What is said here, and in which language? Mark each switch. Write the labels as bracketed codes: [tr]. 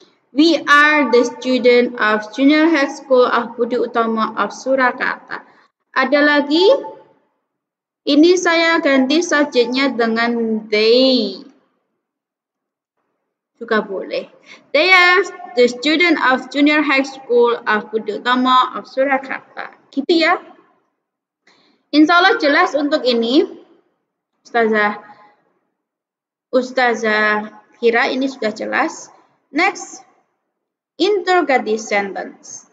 [en] We are the student of Junior High School of Budi Utomo of Surakarta. [id] Ada lagi, ini saya ganti subjeknya dengan they. Juga boleh. [en] They are the student of Junior High School of Budi Utomo of Surakarta. [id] Gitu ya. Insya Allah jelas untuk ini. Ustazah kira ini sudah jelas. [en] Next. Interrogative sentence.